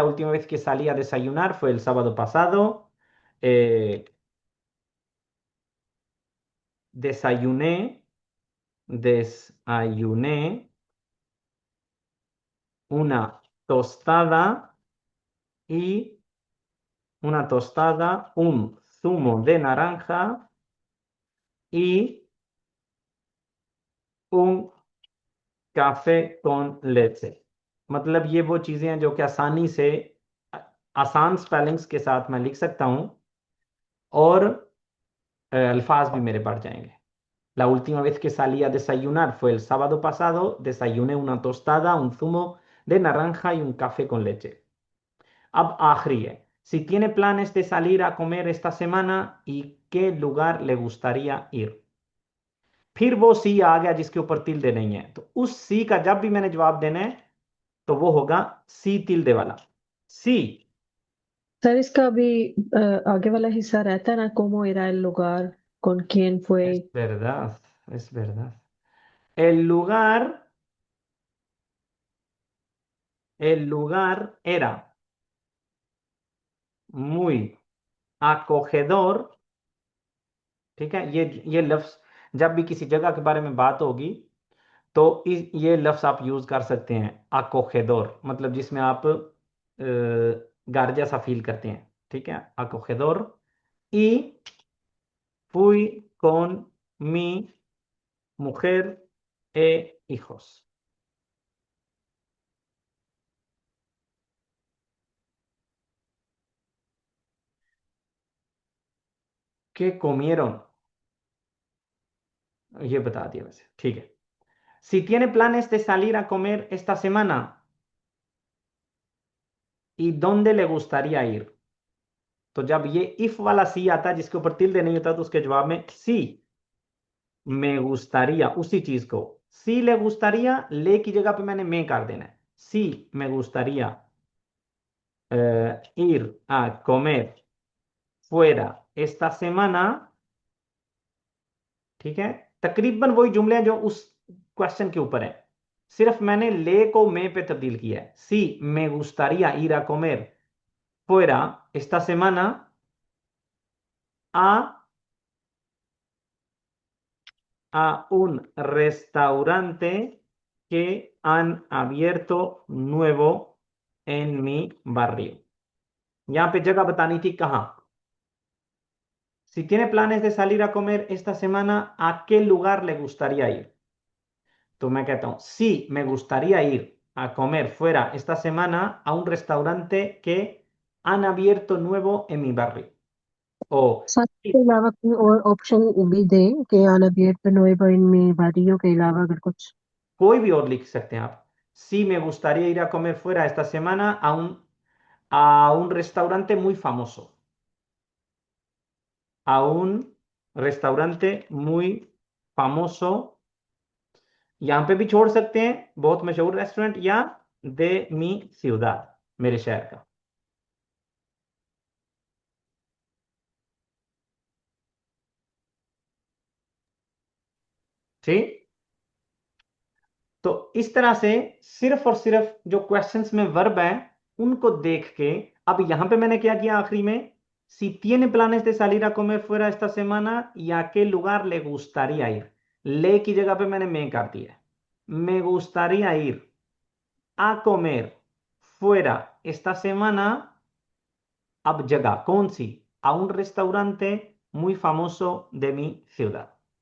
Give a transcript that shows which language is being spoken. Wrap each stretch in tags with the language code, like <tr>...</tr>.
<es>la última vez que salí a desayunar fue el sábado pasado, eh, desayuné, desayuné una tostada y una tostada, un zumo de naranja y un café con leche।</es> <hi>मतलब ये वो चीजें हैं जो कि आसानी से आ- आसान स्पेलिंग्स के साथ मैं लिख सकता हूं, और अल्फाज भी मेरे बढ़ जाएंगे।</hi> <es>La última vez que salí a desayunar fue el sábado pasado, desayuné una tostada, un zumo de naranja y un café con leche।</es> <hi>अब आखिरी है,</hi> <es>si tiene planes de salir a comer esta semana y qué lugar le gustaría ir।</es> <hi>फिर वो सी आ गया जिसके ऊपर तिल नहीं है, तो उस सी का जब भी मैंने जवाब देना है तो वो होगा सी तिल्दे वाला, सी। सर इसका भी आगे वाला हिस्सा रहता है ना,</hi> <es>cómo era el lugar, con quién Es fue। verdad, es verdad। El lugar, el lugar era, muy acogedor,</es> <hi>ठीक है। ये लफ्ज जब भी किसी जगह के बारे में बात होगी तो ये लफ्ज आप यूज कर सकते हैं, acogedor, मतलब जिसमें आप घर जैसा फील करते हैं, ठीक है, acogedor।</hi> <es>y fui con mi mujer e hijos, que comieron,</es> <hi>ये बता दिया वैसे, ठीक है।</hi> <es>Si tiene planes de salir a comer esta semana, ¿y dónde le gustaría ir?</es> <hi>तो जब ये इफ वाला सी आता है जिसके ऊपर तिल्दे नहीं होता तो उसके जवाब में सी</hi> <es>me gustaría,</es> <hi>उसी चीज को सी</hi> <es>le gustaría,</es> <hi>ले की जगह पे मैंने मैं कर देना है।</hi> <es>सी me gustaría ir a comer fuera esta semana,</es> <hi>ठीक है। तकरीबन वही जुमले हैं जो उस क्वेश्चन के ऊपर है, सिर्फ मैंने ले को मैं पे तब्दील किया है।</hi> <es>सी me gustaría ir a comer fuera esta semana a un restaurante que han abierto nuevo en mi barrio।</es> <hi>यहां पे जगह बतानी थी कहां।</hi> <es>Si tiene planes de salir a comer esta semana, ¿a qué lugar le gustaría ir?</es> <hi>तो मैं कहता हूं</hi> <es>si me gustaría ir a comer fuera esta semana a un restaurante que han abierto nuevo en mi barrio। o</es> <hi>sir के अलावा कोई और option भी दे कि अनअबियट पे नुएवा इन में बारियों के अलावा अगर कुछ कोई भी और लिख सकते हैं आप।</hi> <es>si me gustaría ir a comer fuera esta semana a un restaurante muy famoso, a un restaurante muy famoso,</es> <hi>यहां पे भी छोड़ सकते हैं बहुत मशहूर रेस्टोरेंट, या</hi> <es>de mi ciudad,</es> <hi>मेरे शहर का। ठीक, तो इस तरह से सिर्फ और सिर्फ जो क्वेश्चंस में वर्ब है उनको देख के, अब यहां पे मैंने क्या किया आखिरी में,</hi> <es>si tiene planes de salir a comer fuera esta semana y a qué lugar le gustaría ir,</es> <hi>ले की जगह पे मैंने मैं कर दिया है।</hi> <es>me gustaría ir a comer fuera esta semana,</es> <hi>अब जगह कौन सी,</hi> <es>a un restaurante muy famoso de mi ciudad।</es>